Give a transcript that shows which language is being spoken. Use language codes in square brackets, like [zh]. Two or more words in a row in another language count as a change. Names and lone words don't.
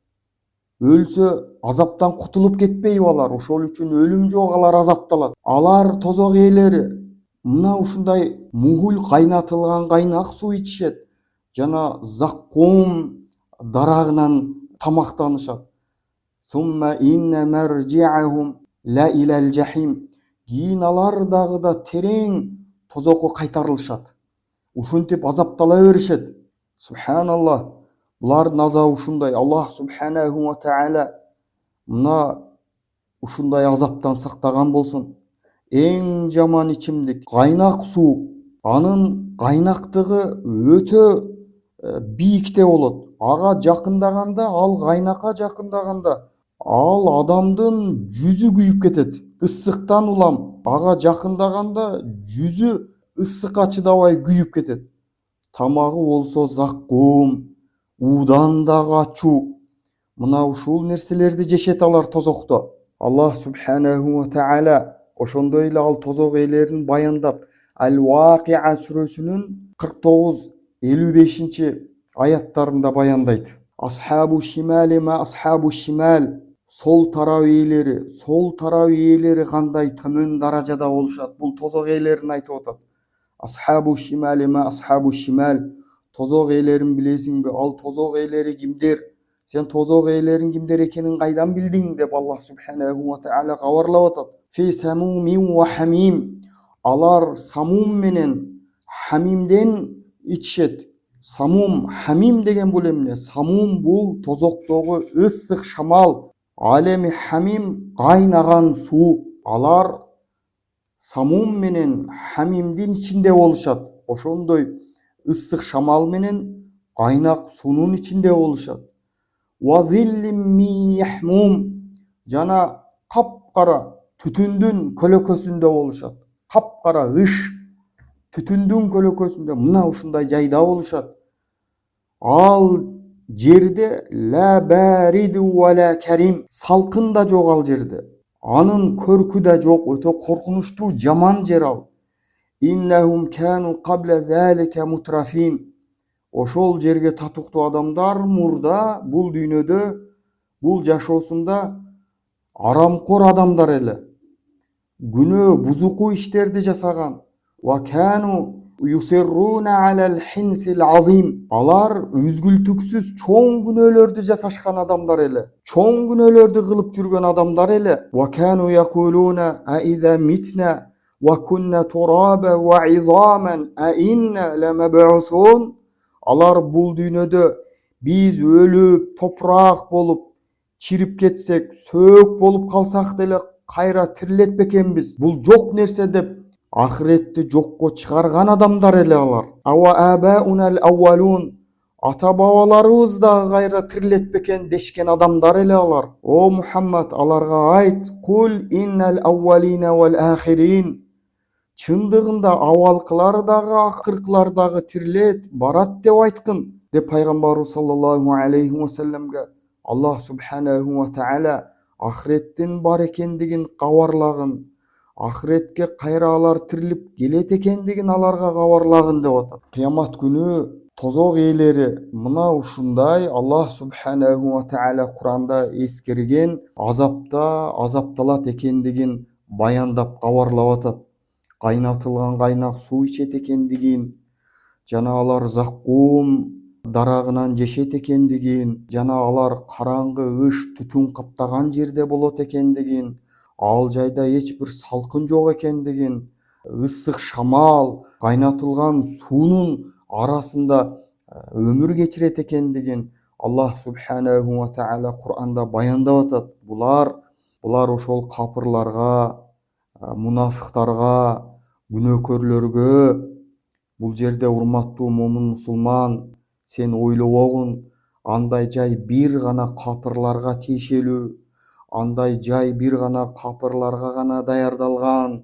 [ky] Өлсө азаптан кутулуп кетпейби алар? Ошол үчүн өлүм жок, алар азапталат. Алар тозок ээлери мына ушундай мухул кайнатылган кайнак суу ичишет жана заккум дарагынан тамактанышат. [ar] ثم إن مرجعهم لإلى الجحيم. [ky] кийин алар дагы да терең тозокко кайтарылышат. Ушинтип азаптала беришет. Субханаллах. Булардын азабы ушундай. [ar] الله سبحانه وتعالى [ky] мына ушундай азаптан сактаган болсун. Эң жаман ичимдик кайнак суу. Анын кайнактыгы өтө бийикте болот. Ага жакындаганда, ал кайнакка жакындаганда, ал адамдын жүзү күйүп кетет. Ысыктан улам ага жакындаганда жүзү ысыкка чыдабай күйүп кетет. Тамагы болсо заккум, уудан дагы ачуу. Мына ушул нерселерди жешет алар тозокто. [ar] الله سبحانه وتعالى [ky] ошондой эле ал тозок ээлерин баяндап, Ал-Вакиа сүрөсүнүн 49-55 аяттарында баяндайт. [ar] أصحاب الشمال ما أصحاب الشمال. [ky] Сол тарап ээлери кандай төмөн даражада болушат. Бул тозок ээлерин айтып атат. [ar] أصحاب الشمال ما أصحاب الشمال. [ky] Тозок ээлерин билесиңби? Ал тозок ээлери кимдер? Сен тозок ээлерин кимдер экенин кайдан билдиң деп [ar] الله سبحانه وتعالى [ky] кабарлап атат. [ar] في سموم وحميم. [ky] Алар самум менен хамимден ичишет. Самум, хамим деген бул эмне? Самум бул тозоктогу ысык шамал. Ал эми хамим кайнаган суу. Алар самум менен хамимдин ичинде болушат. Ошондой ысык шамал менен кайнак суунун ичинде болушат. [ar] وظل من يحموم. [ky] Жана капкара түтүндүн көлөкөсүндө болушат. Капкара ыш түтүндүн көлөкөсүндө мына ушундай жайда болушат. Ал жерде [ar] لا بارد ولا كريم. [ky] Салкын да жок ал жерде. Анын көркү да жок, өтө коркунучтуу жаман жер ал. [ar] إنهم كانوا قبل ذلك مترفين. [ky] Ошол жерге татыктуу адамдар мурда бул дүйнөдө, бул жашоосунда арамкор адамдар эле. Күнөө бузуку иштерди жасаган. [ar] وكانوا يصرون على الحنث العظيم. [ky] Алар үзгүлтүксүз чоң күнөөлөрдү жасашкан адамдар эле. Чоң күнөөлөрдү кылып жүргөн адамдар эле. [ar] وكانوا يقولون أئذا متنا وكنا ترابا وعظاما أئنا لمبعوثون. [ky] Алар бул дүйнөдө биз өлүп, топурак болуп, чирип кетсек, сөөк болуп калсак деле кайра тирилет бекенбиз. Бул жок нерсе деп ахиретти жокко чыгарган адамдар эле алар. [ar] أوآباؤنا الأولون. [ky] Ата бабаларыбыз да кайра тирилет бекен дешкен адамдар эле алар. О Мухаммад, аларга айт: [ar] "قل إن الأولين والآخرين." [ky] Чындыгында авалкылар дагы, акыркылар дагы тирилет, барат деп айткын, деп пайгамбарыбыз [ar] صلى الله عليه وسلم الله سبحانه وتعالى [ky] ахиреттин бар экендигин кабарлагын, ахиретке кайра алар тирилип келет экендигин аларга кабарлагын деп атат. Кыямат күнү тозок ээлери мына ушундай [ar] الله سبحانه وتعالى [ky] Куранда эскерген азапта азапталат экендигин баяндап кабарлап атат. Кайнатылган кайнак суу ичет экендигин, жана алар заккум дарагынан жешет экендигин, жана алар караңгы ыш түтүн каптаган жерде болот экендигин, ал жайда эч бир салкын жок экендигин, ысык шамал кайнатылган суунун арасында өмүр кечирет экендигин [ar] الله سبحانه وتعالى [ky] Кур'анда баяндап атат. Булар ошол капырларга, мунафыктарга, күнөөкөрлөргө бул жерде урматтуу момун мусулман, сен ойлобогун, андай жай бир гана капырларга тиешелүү, андай жай бир гана капырларга гана даярдалган.